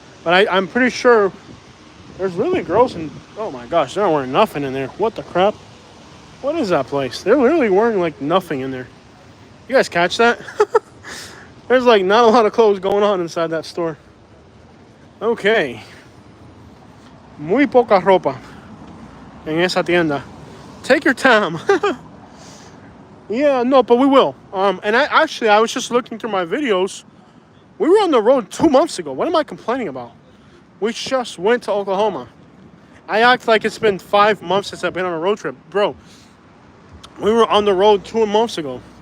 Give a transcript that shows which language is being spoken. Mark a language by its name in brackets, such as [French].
[English] But I'm pretty sure there's really girls in... Oh, my gosh. They're not wearing nothing in there. What the crap? What is that place? They're literally wearing, like, nothing in there. You guys catch that? There's, like, not a lot of clothes going on inside that store. Okay. [Spanish] Muy poca ropa en esa tienda. [English] Take your time. Yeah, no, but we will. And I was just looking through my videos. We were on the road 2 months ago. What am I complaining about? We just went to Oklahoma. I act like it's been 5 months since I've been on a road trip. Bro, we were on the road 2 months ago.